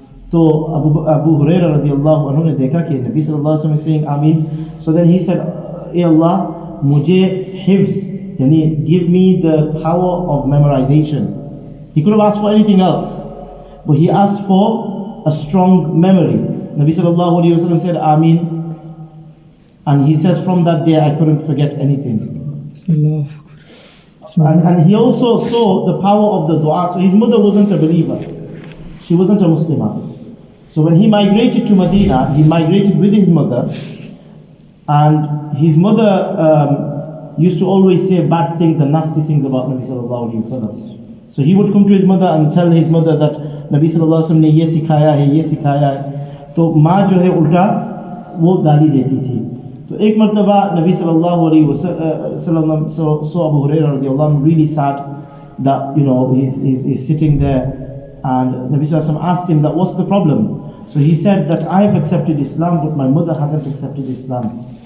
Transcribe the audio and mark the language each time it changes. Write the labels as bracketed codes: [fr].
[hi] तो अबू हुरैरा रदियल्लाहु अन्हु ने देखा कि नबी सल्लल्लाहु अलैहि वसल्लम [en] is saying आमीन, so then he said, [hi] ए अल्लाह मुझे हिफ्ज, यानी [en] give me the power of memorization. He could have asked for anything else, but he asked for a strong memory. Nabi sallallahu alaihi wasallam said आमीन, and he says from that day I couldn't forget anything. And he also saw the power of the dua. So his mother wasn't a believer, she wasn't a Muslimah. So when he migrated to Medina, he migrated with his mother, and his mother used to always say bad things and nasty things about Nabi sallallahu alaihi wasallam. So he would come to his mother and tell his mother that Nabi sallallahu alaihi wasallam [hi] ने ये सिखाया है, ये सिखाया है। तो माँ जो है उल्टा वो गाली देती थी। तो एक मर्तबा [en] नबी सल्लल्लाहु अलैहि वसल्लम saw Abu Hurairah radiallahu anhu really sad that he's sitting there. And Nabi Sallallahu Alaihi Wasallam asked him that what's the problem? So he said that I have accepted Islam, but my mother hasn't accepted Islam.